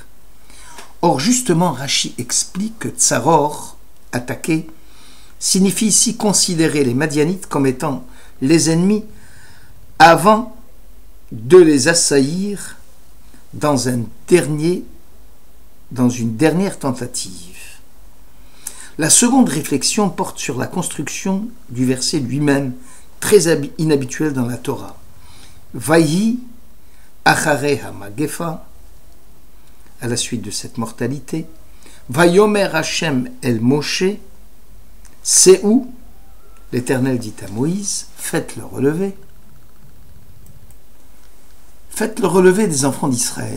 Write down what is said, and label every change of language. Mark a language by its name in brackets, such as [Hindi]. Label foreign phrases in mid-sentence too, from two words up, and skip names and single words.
[French] Or, justement, Rashi explique que tsaror, attaquer, signifie ici considérer les Madianites comme étant les ennemis avant de les assaillir dans une dernière tentative. La seconde réflexion porte sur la construction du verset lui-même, très inhabituel dans la Torah. [Hebrew] ויהי אחרי המגפה, [French] à la suite de cette mortalité. [Hebrew] ויאמר השם אל משה, [French] c'est où l'Éternel dit à Moïse: faites le relevé. Faites le relevé des enfants d'Israël.